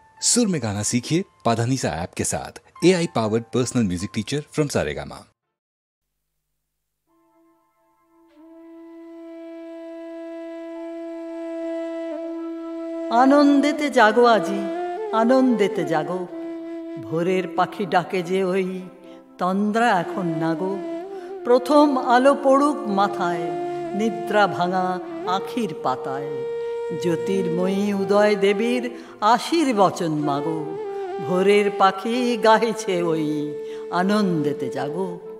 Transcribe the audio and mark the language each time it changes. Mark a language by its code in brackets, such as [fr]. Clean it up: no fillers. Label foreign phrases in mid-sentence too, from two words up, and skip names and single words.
[hi] सुर में गाना सीखिए पाधानीसा ऐप के साथ। [en] AI powered personal music teacher from [hi] सारेगामा। [bn] আনন্দেতে জাগো আজি আনন্দেতে জাগো ভোরের পাখি ডাকে যে ওই তন্দ্রা এখন নাগো প্রথম আলো পড়ুক মাথায় নিদ্রা ভাঙা আখির পাতায় জ্যোতির্ময়ী উদয় দেবীর আশীর্বচন মাগো ভোরের পাখি গাইছে ওই আনন্দেতে জাগো।